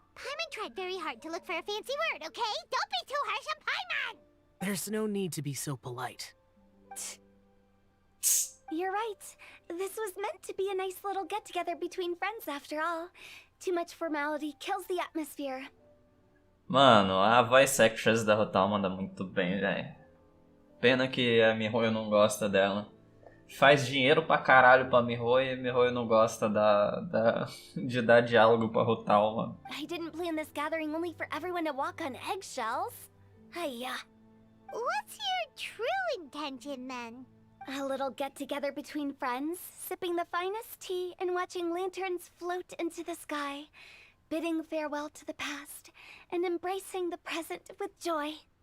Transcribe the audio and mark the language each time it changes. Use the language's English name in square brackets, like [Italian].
[English] Paimon tried very hard to look for a fancy word, okay? Don't be too harsh on Paimon. There's no need to be so polite. You're right. This was meant to be a nice little get-together between friends after all. Too much formality kills the atmosphere. [Portuguese] Mano, a voice actress da Hotal manda muito bem, velho. Pena que a Mihoyo não gosta dela. Faz dinheiro pra caralho pra Mihoyo e Mihoyo não gosta de dar diálogo pra Hotal, mano. [English] I didn't plan this gathering only for everyone to walk on eggshells. Hiya. What's your true intention then? A little get-together between friends, sipping the finest tea and watching lanterns float into the sky, bidding farewell to the past and embracing the present with joy.